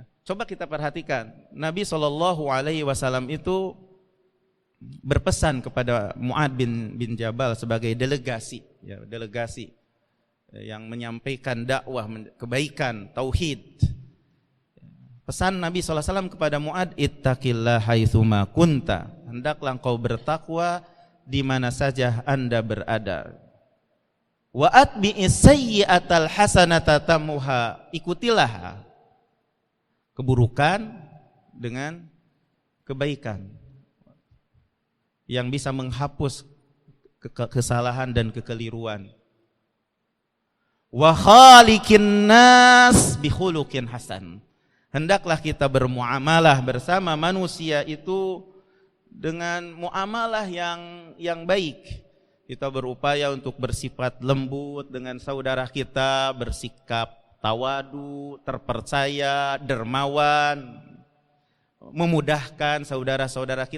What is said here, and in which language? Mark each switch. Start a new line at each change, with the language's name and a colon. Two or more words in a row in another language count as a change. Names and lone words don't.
Indonesian: Coba kita perhatikan, Nabi SAW itu berpesan kepada Mu'ad bin Jabal sebagai delegasi, ya, delegasi yang menyampaikan dakwah kebaikan tauhid. Pesan Nabi SAW kepada Mu'ad,
Arabic: اتق الله حيثما كنت,
Indonesian: hendaklah engkau bertakwa di mana saja Anda berada.
Arabic: وأتبع السيئة الحسنة تمحها,
Indonesian: ikutilah keburukan dengan kebaikan yang bisa menghapus kesalahan dan kekeliruan.
Arabic: وخالق الناس بخلق حسن.
Indonesian: Hendaklah kita bermuamalah bersama manusia itu dengan muamalah yang baik. Kita berupaya untuk bersifat lembut dengan saudara kita, bersikap tawadu, terpercaya, dermawan, memudahkan saudara-saudara kita.